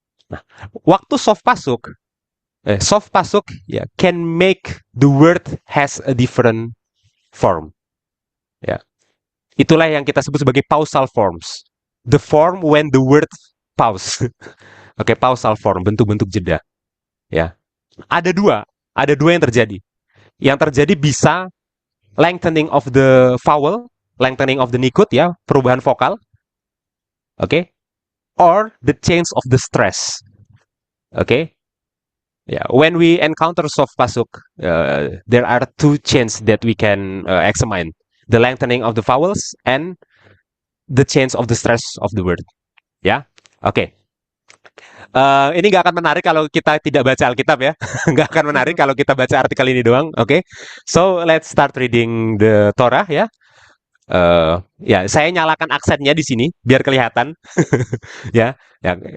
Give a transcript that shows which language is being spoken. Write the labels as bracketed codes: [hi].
[id] Nah, waktu [en] soft pasuk ya can make the word has a different form. Ya. [id] Itulah yang kita sebut sebagai pausal forms. [en] The form when the word pause. Oke, pausal form, [id] bentuk-bentuk jeda. [en] Ya. [id] Ada dua yang terjadi. Yang terjadi bisa [en] lengthening of the vowel, lengthening of the nikut [id] ya, perubahan vokal. Oke. [en] Or the change of the stress. Oke. Yeah, when we encounter soft pasuk, there are two changes that we can examine: the lengthening of the vowels and the change of the stress of the word. Ya, oke. [id] Ini nggak akan menarik kalau kita tidak baca Alkitab ya. Nggak akan menarik kalau kita baca artikel ini doang. [en] Oke. So let's start reading the Torah ya. [id] Ya, saya nyalakan aksennya di sini biar kelihatan. Ya, ya.